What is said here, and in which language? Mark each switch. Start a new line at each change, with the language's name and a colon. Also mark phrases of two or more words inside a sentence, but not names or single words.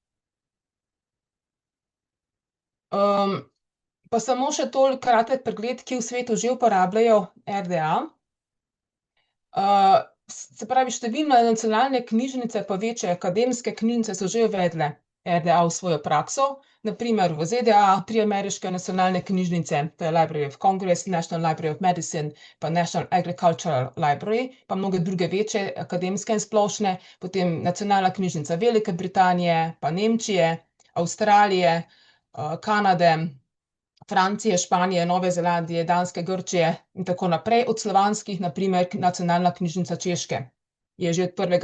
Slovenian: Pa samo še toliko kratek pregled, kje v svetu že uporabljajo RDA. Se pravi, številne nacionalne knjižnice pa večje akademske knjižnice so že uvedle RDA v svojo prakso, na primer v ZDA 3 ameriške nacionalne knjižnice, to je Library of Congress, National Library of Medicine pa National Agricultural Library, pa mnoge druge večje akademske in splošne, potem Nacionalna knjižnica Velike Britanije, pa Nemčije, Avstralije, Kanade, Francije, Španije, Nove Zelandije, Danske, Grčije in tako naprej, od slovanskih, na primer Nacionalna knjižnica Češke je že od 1.